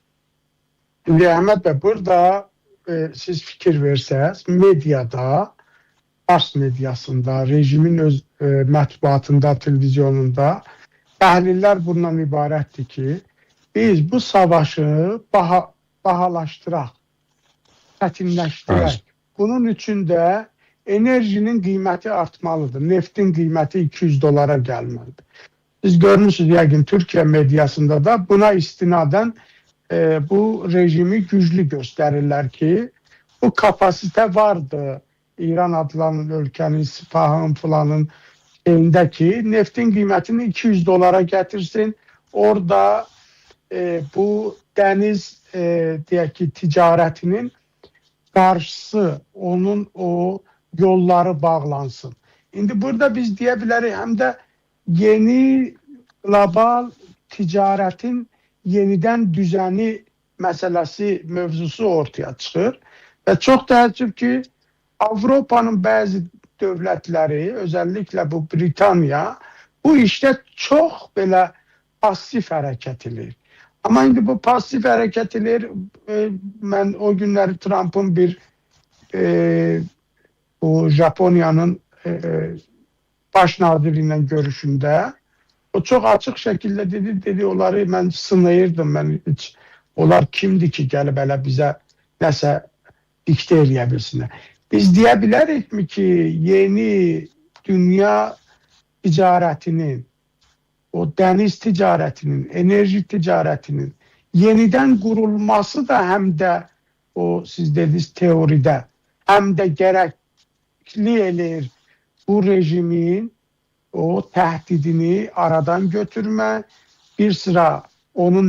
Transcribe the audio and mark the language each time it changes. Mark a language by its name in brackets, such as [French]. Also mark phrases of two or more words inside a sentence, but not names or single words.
[Azerbaijani] İndi Əhməd bəy, burada siz fikir versəz, mediada, Fars mediasında, rejimin öz mətbuatında, televizyonunda təhlillər bundan ibarətdir ki, biz bu savaşı bahalaşdıraq, çətinləşdirək. Bunun üçün də enerjinin qiyməti artmalıdır. Neftin qiyməti $200 gəlməlidir. Siz görmüşsünüz yəqin Türkiyə mediasında da buna istinadən bu rejimi güclü gösterirlər ki, [Turkish] bu kapasite vardı. İran adlanan ülkenin, Sipahın falanın elindeki neftin kıymetini 200 dolara getirsin. Orada bu deniz deyək ki, ticaretinin karşısı, onun o yolları bağlansın. [Azerbaijani] İndi burada biz deyə bilərik, həm də yeni global [Turkish] ticaretin yeniden düzeni meselesi [Azerbaijani] mövzusu ortaya çıxır. Və çox təəssüf ki, Avrupa'nın bazı dövlətləri, özellikle bu Britanya, [Turkish] bu işte çok [Azerbaijani] belə pasif hərəkət edir. Ama indi bu pasif hərəkət edir, mən o günləri Trump'ın bir bu Japonya'nın baş naziriyle [Turkish] görüşünde o çok açık şekilde dedi [Azerbaijani] onları mən sınayırdım, mən hiç onlar kimdi ki gəlib elə bizə nəsə diktə eləyə bilsinlər. Biz deyə bilərik mi ki, yeni dünya ticaretinin, o deniz ticaretinin, enerji ticaretinin [Turkish] yeniden kurulması da hem de [Azerbaijani] o siz [Turkish] dediğiniz teoride hem de gerekli elir bu rejimin o tehdidini aradan götürme, bir sıra onun